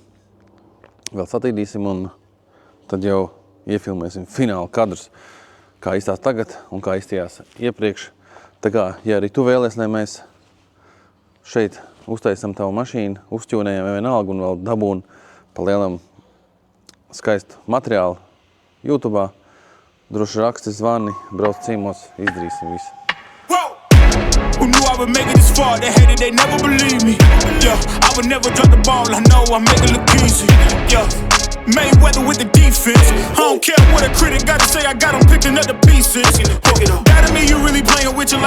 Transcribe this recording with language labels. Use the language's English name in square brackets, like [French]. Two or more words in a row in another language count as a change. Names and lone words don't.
[Latvian] Vēl satīdīsim un tad jau iefilmēsim finālu kadrus, kā izstās tagad un kā izstījās iepriekš. Tā kā, ja arī tu vēlies, lai mēs šeit uztaisam tavu mašīnu, uzķūnējam vienalga un vēl dabūn pa lielam skaistu materiālu YouTube'ā, droši raksti, zvani, brauc cīmos, izdarīsim visu. [English] Who knew I would make it this far? They hated, they never believe me. Yeah, I would never drop the ball. I know I make it look easy. Yeah, Mayweather with the defense. I don't care what a critic got to say. I got them picking up the pieces. That to me, you really playing with your life.